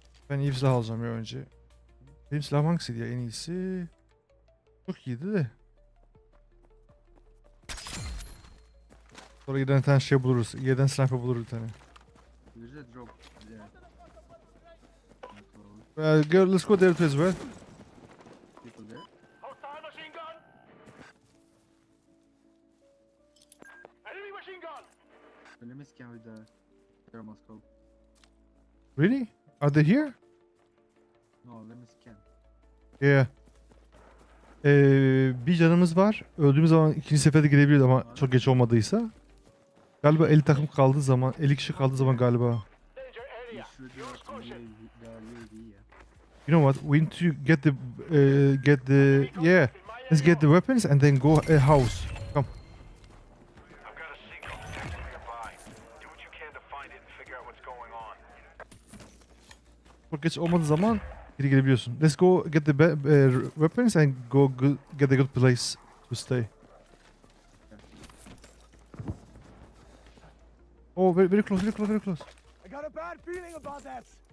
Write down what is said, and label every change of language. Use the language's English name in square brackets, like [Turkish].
[Turkish] Ben iyi bir silah alacağım ya önce. Benim silahım hangisiydi ya en iyisi? Çok iyiydi de. Sonra giden bir tane şey buluruz. Yerden sniper buluruz bir tane. [English] There's a drop there. Let's go there too as well. People there. Hostile machine gun. Enemy machine gun. So let me scan with the thermoscope. Really? Are they here? No, let me scan. Yeah. [Turkish] Bir canımız var. Öldüğümüz zaman ikinci seferde girebiliriz ama çok geç olmadıysa. Galiba 50 takım kaldığı zaman, 50 kişi kaldığı zaman galiba. [English] Danger You area. should Use the caution. UAV, yeah. You know what? We need to get the yeah. Let's get the weapons and then go house. Come. I've got a signal detected nearby. Do what you can to find it and figure out what's going on. [Turkish] Çok geç olmadığı zaman geri gelebiliyorsun. [English] Let's go get the weapons and go get a good place to stay. Oh, very, very close, very close, very close. I got a bad feeling about that.